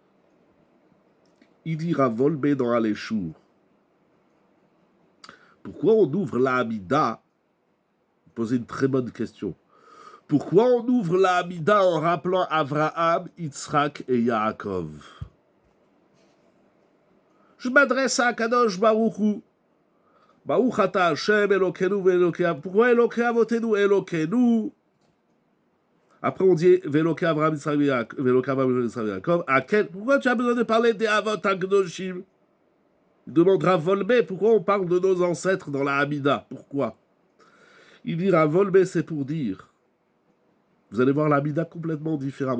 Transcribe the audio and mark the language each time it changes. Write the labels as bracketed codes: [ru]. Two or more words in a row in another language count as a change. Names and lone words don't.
[fr] Il dira Volbe dans Aléchour. Pourquoi on ouvre la Hamida? Posez une très bonne question. Pourquoi on ouvre la Hamida en rappelant Avraham, Yitzhak et Yaakov? Je m'adresse à [he] קדוש ברוך הוא. ברוך אתה השם אלוקינו ואלוקי. [fr] Pourquoi [he] אלוקי אבותינו אלוקינו? [fr] Après on dit Ve'Elokei Avraham, Yitzhak et Yaakov. Pourquoi tu as besoin de parler des [he] אבות הקדושים? [fr] Il demandera Volbé, pourquoi on parle de nos ancêtres dans la Hamida? Pourquoi? Il dira Volbé, c'est pour dire. Vous allez voir la Hamida complètement différemment.